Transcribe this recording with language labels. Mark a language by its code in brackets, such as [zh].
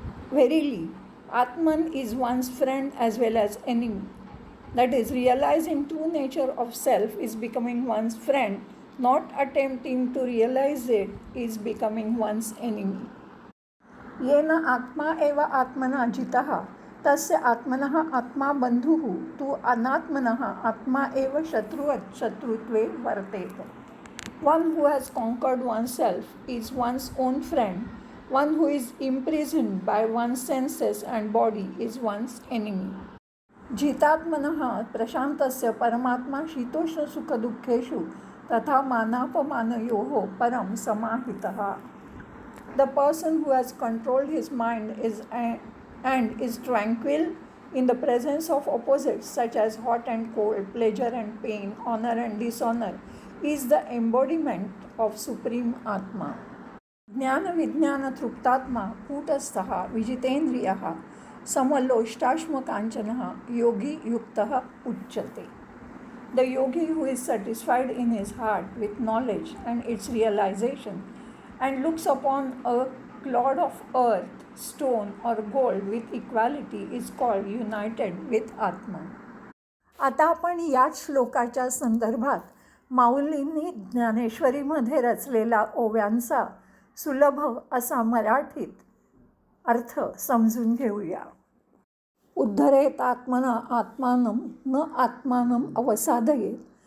[en] Verily, Atman is one's friend as well as enemy. That is, realizing true nature of self is becoming one's friend, not attempting to realize it is becoming one's enemy. [sa] येन आत्मा एव आत्मना जितः तस्य आत्मनः आत्मा बन्धुः तु अनात्मनः आत्मा एव शत्रुत्वे वर्तेत. [en] One who has conquered oneself is one's own friend. One who is imprisoned by one's senses and body is one's enemy. [sa] जितात्मनः प्रशान्तस्य परमात्मा शीतोष्ण सुखदुःखेषु तथा मानापमानयोः परं समाहितः. [en] The person who has controlled his mind is tranquil in the presence of opposites such as hot and cold, pleasure and pain, honor and dishonor, is the embodiment of Supreme Atma. [sa] ज्ञान विज्ञान तृप्तात्मा कूटस्थः विजितेन्द्रियः समलोष्टाश्म कांचनः योगी युक्तः उच्यते. [en] The yogi who is satisfied in his heart with knowledge and its realization and looks upon a clod of earth, stone or gold with equality is called united with Atman. [mr] आता आपण याच श्लोकाच्या संदर्भात माऊलींनी ज्ञानेश्वरीमध्ये रचलेला ओव्यांचा सुलभ असा मराठीत अर्थ समजून घेऊया. [sa] उद्धरेत आत्मना आत्मानं न आत्मानं अवसादयेत.